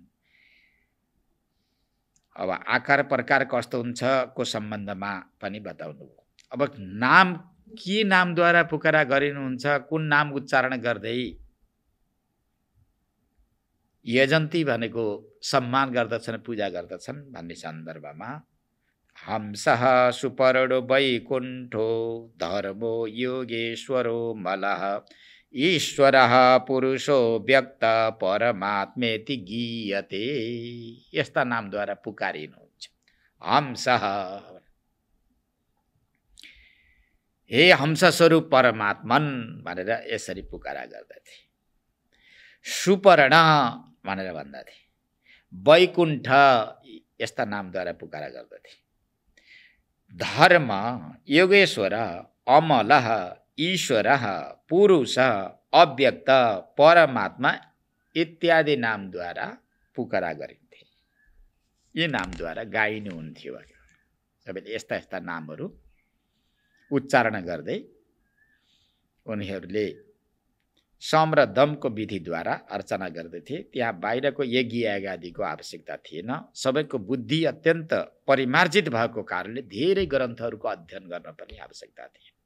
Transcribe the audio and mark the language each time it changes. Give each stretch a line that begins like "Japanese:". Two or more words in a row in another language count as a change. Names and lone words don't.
Nepali: अब आकार प्रकार कस्तो हुन्छ को सम्बन्धमा पनि बताउनु। अब नाम के नामद्वारा पुकारा गरिनुहुन्छ, कुन नाम उच्चारण गर्दै यजन्ती भनेको सम्मान गर्दछन्, पूजा गर्दछन् भन्ने सन्दर्भमा
Sanskrit: हंसः सुपर्णो वैकुण्ठो धर्मो योगेश्वरो मलः ईश्वरः पुरुषो व्यक्त परमात्मेति गीयते।
Nepali: यस्ता नामद्वारा पुकारिनुहुन्छ। हंसः, हे हंस स्वरूप परमात्मन भनेर यसरी पुकारा गर्दथे। सुपर्ण भनेर भन्दथे। वैकुण्ठ यस्ता नामद्वारा पुकारा गर्दथे। धर्म, योगेश्वर, अमलः, ईश्वरः, पुरुष, अव्यक्त, परमात्मा इत्यादि नामद्वारा पुकारा गरिन्थे। यी नामद्वारा गाइनुहुन्थ्यो। सबैले यस्ता यस्ता नामहरू उच्चारण गर्दै उनीहरूले सम र दमको विधिद्वारा अर्चना गर्दथे। त्यहाँ बाहिरको यज्ञ आदिको आवश्यकता थिएन। सबैको बुद्धि अत्यन्त परिमार्जित भएको कारणले धेरै ग्रन्थहरूको अध्ययन गर्न पनि आवश्यकता थिए।